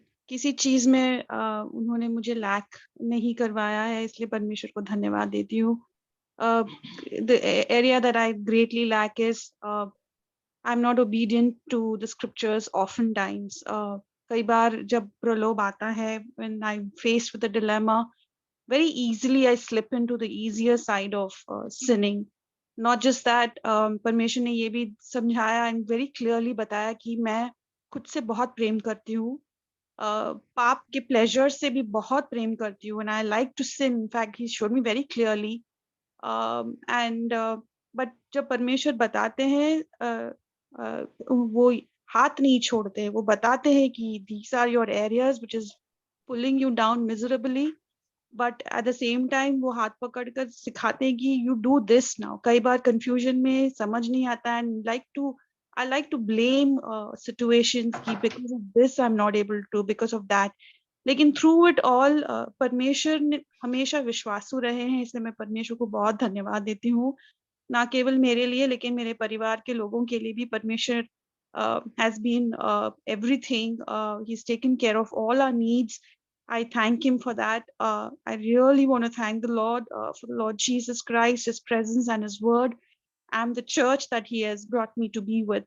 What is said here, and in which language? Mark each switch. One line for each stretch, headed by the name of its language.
Hindi: किसी चीज में उन्होंने मुझे लैक नहीं करवाया है, इसलिए परमेश्वर को धन्यवाद देती हूँ।
English: The area that I greatly lack is I'm not obedient to the scriptures oftentimes.
Hindi: कई बार जब प्रलोभ आता है,
English: when I'm faced with a dilemma, very easily I slip into the easier side of sinning. Not just that,
Hindi: परमेश्वर ने ये भी समझाया
English: and very clearly
Hindi: बताया कि मैं खुद से बहुत प्रेम करती हूँ, पाप के प्लेजर से भी बहुत प्रेम करती हूँ,
English: and I like to sin. In fact, he showed me very clearly. But
Hindi: जब परमेश्वर बताते हैं, वो हाथ नहीं छोड़ते, वो बताते हैं कि
English: these are your areas which is pulling you down miserably, but at the same time
Hindi: वो हाथ पकड़कर सिखाते हैं कि
English: you do this now.
Hindi: कई बार confusion में समझ नहीं आता,
English: and I like to blame situations कि because of this I'm not able to, because of that.
Hindi: लेकिन
English: through it all
Hindi: परमेश्वर ने हमेशा विश्वासु रहे हैं, इसलिए मैं परमेश्वर को बहुत धन्यवाद देती हूँ, ना केवल मेरे लिए लेकिन मेरे परिवार के लोगों के लिए भी।
English: परमेश्वर has been everything. He's taken care of all our needs. I thank him for that. I really want to thank the Lord for the Lord Jesus Christ, his presence and his word, and the church that he has brought me to be with.